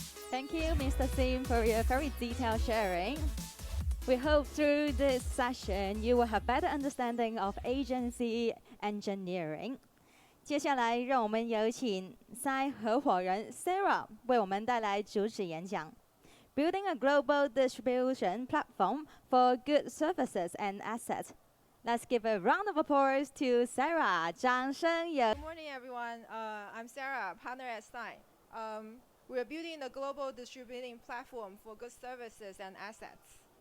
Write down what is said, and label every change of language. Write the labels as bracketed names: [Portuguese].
[English] Thank you, Mr. Sim, for your very detailed sharing. We hope through this session you will have better understanding of agency engineering. [Chinese] 接下来，让我们有请 Sai 合伙人 Sarah 为我们带来主旨演讲。 [English] Building a global distribution platform for goods, services, and assets. Let's give a round of applause to Sarah. [Chinese] 掌声有。 [English] Good morning, everyone. I'm Sarah, partner at Sai. We're building a global distributing platform for goods, services, and assets.